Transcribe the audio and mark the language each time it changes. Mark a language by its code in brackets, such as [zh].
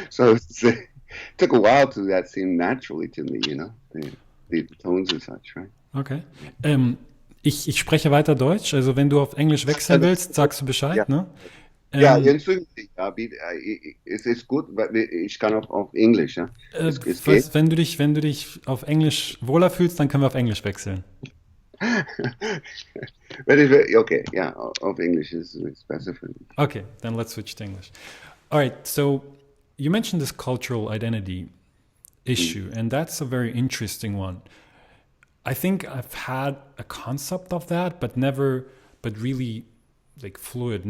[en] So it took a while to that seem naturally to me, the tones and such, right? Okay. [de] Ich spreche weiter Deutsch. Also wenn du auf Englisch wechseln willst, sagst du Bescheid, Ja. ne? Ja, entschuldigen Sie, ja, es ist gut, weil ich kann auch auf Englisch, ja. Es geht. Wenn du dich auf Englisch wohler fühlst, dann können wir auf Englisch wechseln. [en] Okay, yeah, auf English is better for me. Okay, then let's switch to English. All right, so you mentioned this cultural identity issue, and that's a very interesting one. I think I've had a concept of that, but really like fluid.